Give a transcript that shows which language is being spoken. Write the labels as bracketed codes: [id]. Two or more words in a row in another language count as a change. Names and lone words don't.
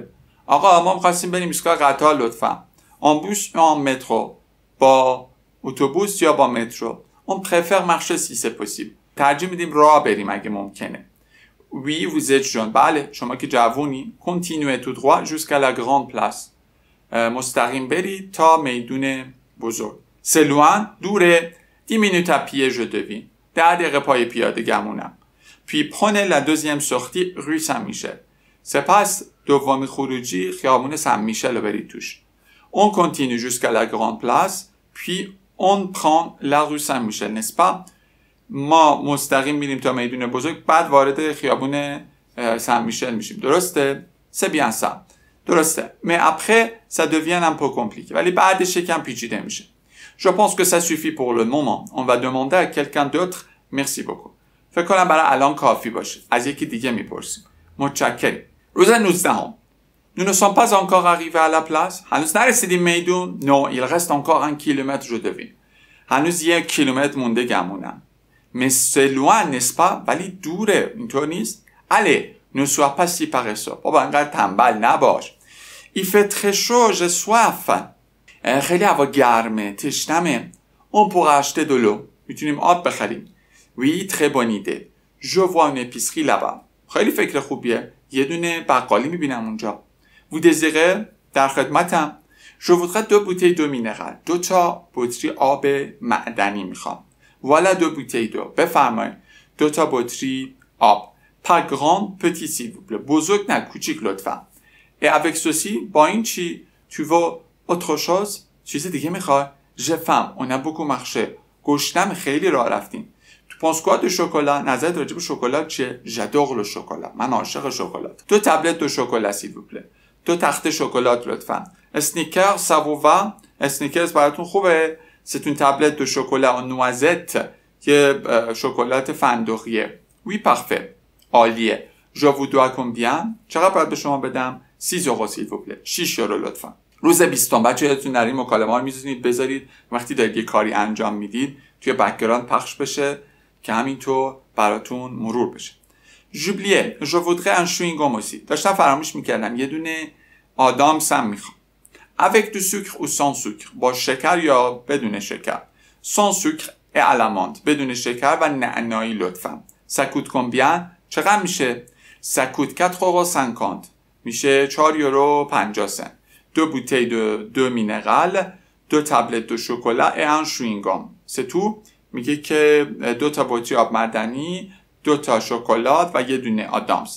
[fa] آقا ما می‌خواستیم بریم ایستگاه قطار لطفا. [fr] En bus ou en métro. [fa] با اتوبوس یا با مترو. [fr] On préfère marcher si c'est possible. [fa] ترجیح میدیم راه بریم اگه ممکنه. [fr] Oui vous êtes jeune. [fa] بله شما که جوونی. [fr] Continuez tout droit jusqu'à la grande place. [fa] مستقیم برید تا میدون بزرگ. [fr] C'est loin. دوره. 10 minutes à pied je devine. [fa] 10 دقیقه پای پیاده گمونم. [fr] Puis prenez la deuxième sortie rue Saint-Michel. [fa] سپس دومی خروجی خیابون سن میشل رو برید توش. [fr] On continue jusqu'à la grande place, puis on prend la rue Saint-Michel, n'est-ce pas? [fa] ما مستقیم میریم تا میدون بزرگ، بعد وارد خیابون سن میشل میشیم. [fr] درسته؟ C'est bien ça. درسته. Mais après, ça devient un peu compliqué. [fa] ولی بعدش یکم پیچیده میشه. [fr] Je pense que ça suffit pour le moment. On va demander à quelqu'un d'autre. Merci beaucoup. [fa] فکر کنم برای الان کافی باشه. از یکی دیگه میپرسیم. متشکرم. [fr] روز 19 Nous ne sommes pas encore arrivés à la place. [fa] هنوز نرسیدیم میدون. [fr] Non, il reste encore 1 kilomètre je devine. [fa] هنوز 1 کیلومتر مونده گمونم. [fr] Mais c'est loin, n'est-ce pas? [fa] ولی دوره. اینطور نیست؟ [fr] Allez, ne sois pas si paresseux. [fa] بابا انقدر تنبل نباش. [fr] Il fait très chaud, j'ai soif. [fa] خیلی هوا گرمه، تشنمه. [fr] On pourra acheter de l'eau. [fa] میتونیم آب بخریم. [fr] Oui, très bonne idée. Je vois une épicerie là-bas. [fa] خیلی فکر خوبیه. یه دونه بقالی میبینم اونجا. [fr] Vous désirez؟ [fa] در خدمتم. [fr] Je voudrais 2 bouteilles d'eau minérale. [fa] 2 تا بطری آب معدنی میخوام. [fr] Voilà 2 bouteilles d'eau. [fa] بفرمایید. 2 تا بطری آب. [fr] Pas grand, petit s'il vous plaît. [fa] بزرگ نه، کوچیک لطفا. [fr] Et avec ceci, [fa] با این چی؟ [fr] Tu veux autre chose؟ [fa] چیز دیگه میخوای؟ [fr] J'ai faim. On a beaucoup marché. [fa] گشنم، خیلی راه رفتیم. [fr] Tu penses quoi de chocolat؟ [fa] نظرت راجع به شکلات چیه؟ [fr] J'adore le chocolat. [fa] من عاشق شکلات. [fr] 2 tablette de chocolat s'il vous plaît. [fa] 2 تخته شکلات لطفا. [fr] Snickers ça vous va؟ Snickers [fa] براتون خوبه؟ [fr] C'est une tablette de chocolat en noisette [fa] که شکلات فندقیه. [fr] Oui parfait. [fa] عالیه. [fr] Je vous dois combien؟ [fa] چقدر باید به شما بدم؟ [fr] 6 euros s'il vous plaît. [fa] 6 یورو لطفا. روز 20 بچه‌هاتون در این مکالمه ها می‌تونید بذارید وقتی دارید یه کاری انجام میدید توی بک‌گراند پخش بشه که همینطور براتون مرور بشه. [fr] J'oubliais, je voudrais un chewing-gum aussi. [fa] داشتم فراموش میکردم یه دونه آدامس هم میخوام. [fr] Avec du sucre ou sans sucre. [fa] با شکر یا بدون شکر. [fr] Sans sucre et à l'amande. [fa] بدون شکر و نعنایی لطفا. [fr] Ça coûte combien؟ [fa] چقدر میشه؟ [fr] Ça coûte 4,50 €. [fa] میشه 4 یورو 50 سنت. [fr] 2 bouteilles de minérales, 2 tablettes de chocolat et un chewing-gum. C'est tout. [fa] میگه که 2 تا بطری آب معدنی، 2 تا شکلات و یه دونه آدامس.